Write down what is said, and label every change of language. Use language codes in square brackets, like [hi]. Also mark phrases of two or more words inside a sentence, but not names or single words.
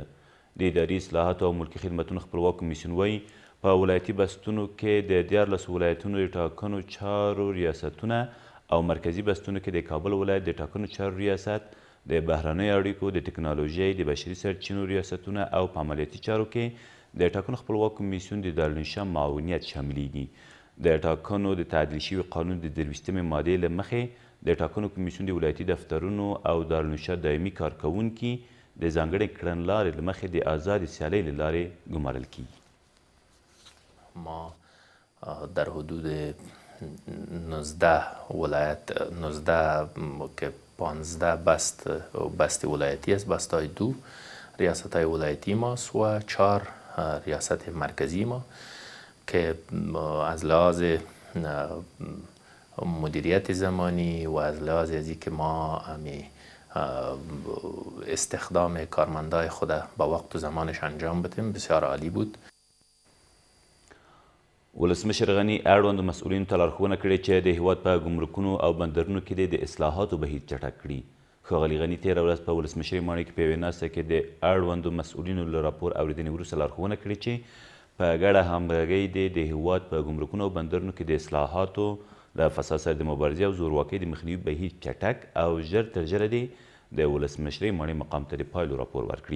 [ps] د اداري اصلاحاتو او ملکي خدمتونو خپلواک کمیسیون وایي په ولایتي بستونو کې د 14 ولایتونو د ټاکنو چارو ریاستونه او مرکزي بستونو کې د کابل ولایت د ټاکنو چارو ریاست، د بهرنیو اړیکو، د ټکنالوژۍ، د بشري سرچینو ریاستونه او په عملیاتي چارو کې د ټاکنو خپلواک کمیسیون د دارالانشا معاونیت شاملیږي. د ټاکنو د تعدیل شوي قانون د 23مې مادې له مخې د ټاکنو کمیسیون د ولایتي دفترونو او دارالانشا دایمي کارکوونکي د ځانګړې کړنلارې له مخې د آزادې سیالۍ له لارې ګمارل کیږي. [fa] ما در حدود 19 ولایت 19 که 15 بست ولایتی است، بستای 2 ریاست های ولایتی ماست و 4 ریاست مرکزی ما که از لحاظ مدیریت زمانی و از لحاظ از اینکه ما استخدام کارمندای خود با وقت و زمانش انجام بدیم بسیار عالی بود. [ps] ولسمشر غني اړوندو مسؤلینو ته لارښوونه کړې چې د هېواد په ګمرکونو او بندرونو کې د اصلاحاتو بهیر چټک کړي. ښاغلي غني تېره ورځ په ولسمشرۍ ماڼۍ کې په یوې ناسته کې د اړوندو مسؤلینو له راپور اورېدنې وروسته لارښوونه کړې چې په ګډه همغږۍ د هېواد په ګمرکونو او بندرونو کې د اصلاحاتو له فساد سره د مبارزې او زورواکۍ د مخنیوي بهیر چټک او ژر تر ژره د ولسمشرۍ ماڼۍ مقام ته د پایلو راپور ورکړي.